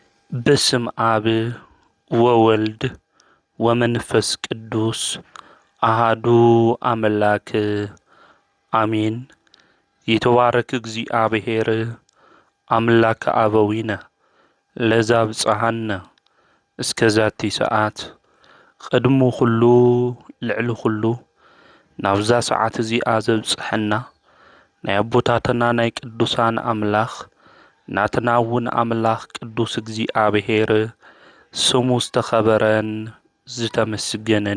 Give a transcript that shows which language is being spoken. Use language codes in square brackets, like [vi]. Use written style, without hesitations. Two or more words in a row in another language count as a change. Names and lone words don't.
[gez] በስም አብ ወወልድ ወመንፈስ ቅዱስ አሃዱ አምላክ አሜን። የተባረክ እግዚአብሔር አምላክ አበዊነ ለዛብጽሐነ እስከ ዛቲ ሰዓት [ti] ቅድሙ ኩሉ ልዕሊ ኩሉ ናብዛ ሰዓት እዚኣ ዘብጽሐና ናይ አቦታትና ናይ ቅዱሳን አምላኽ ናትና እውን አምላኽ ቅዱስ እግዚአብሔር ስሙ ዝተኸበረን ዝተመስገነን